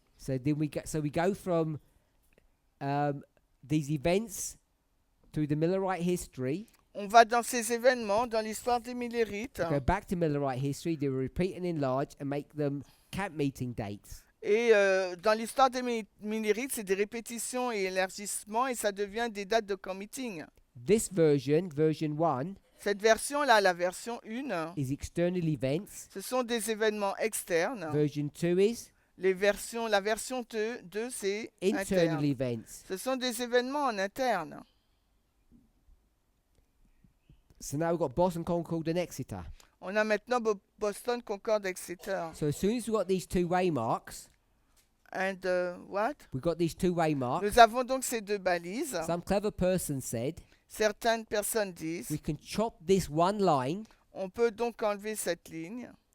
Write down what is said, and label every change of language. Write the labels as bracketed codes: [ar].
[en] So then we go from these events through the Millerite history [fr] On va dans ces événements, dans l'histoire des Millérites. [en] Go back to Millerite history, they will repeat and enlarge and make them camp meeting dates. [fr] Et dans l'histoire des Millérites, c'est des répétitions et élargissements et ça devient des dates de camp meeting. [en] This version, version 1, [fr] Cette version-là, la version 1, [en] is external events. [fr] ce sont des événements externes. [en] Version 2 is [fr] La version 2, c'est [en] internal [fr] interne. [en] events. [fr] Ce sont des événements en interne. [en] So now we've got Boston, Concord, and Exeter. [fr] On a maintenant Boston, Concord, Exeter. [en] So as soon as we've got these two waymarks, And what? we've got these two waymarks. [fr] Nous avons donc ces deux balises. [en] Some clever person said [fr] Certaines personnes disent, [en] we can chop this one line, [fr] on peut donc enlever cette ligne,